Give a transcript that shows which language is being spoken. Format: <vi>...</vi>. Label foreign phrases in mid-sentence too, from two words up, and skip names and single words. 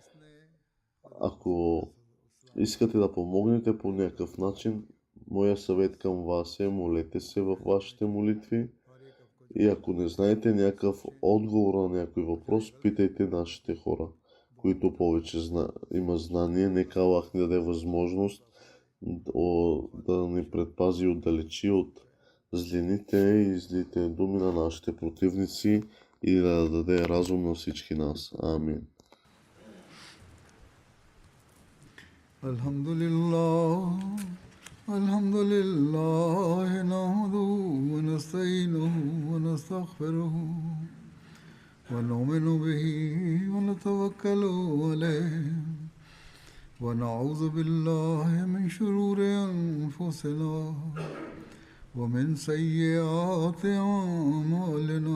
<bg>Ако искате да помогнете по някакъв начин, моя съвет към вас е: молете се във вашите молитви И ако не знаете някакъв отговор на някой въпрос, питайте нашите хора, които повече има знание. Нека Аллах ни даде възможност да ни предпази и отдалечи от злините и злите думи на нашите противници и да даде разум на всички нас. Амин.</bg> <ar>الحمد لله، الحمد لله، نحمده ونستعينه ونستغفره ونؤمن به ونتوكل عليه ونعوذ بالله من شرور أنفسنا ومن سيئات أعمالنا.</ar>